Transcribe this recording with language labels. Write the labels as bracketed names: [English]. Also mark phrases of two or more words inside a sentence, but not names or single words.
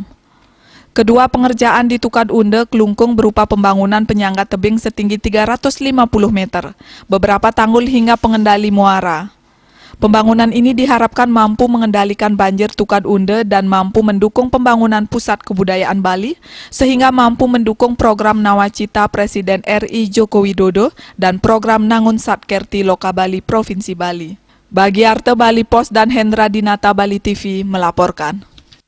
[Indonesian] Kedua pengerjaan di Tukat Undel Klungkung berupa pembangunan penyangga tebing setinggi 350 meter, beberapa tanggul hingga pengendali muara. Pembangunan ini diharapkan mampu mengendalikan banjir Tukat Undel dan mampu mendukung pembangunan pusat kebudayaan Bali, sehingga mampu mendukung program Nawacita Presiden RI Joko Widodo dan program Nangun Satkerti Loka Bali Provinsi Bali. Bagi Arte Bali Pos dan Hendra Dinata Bali TV melaporkan.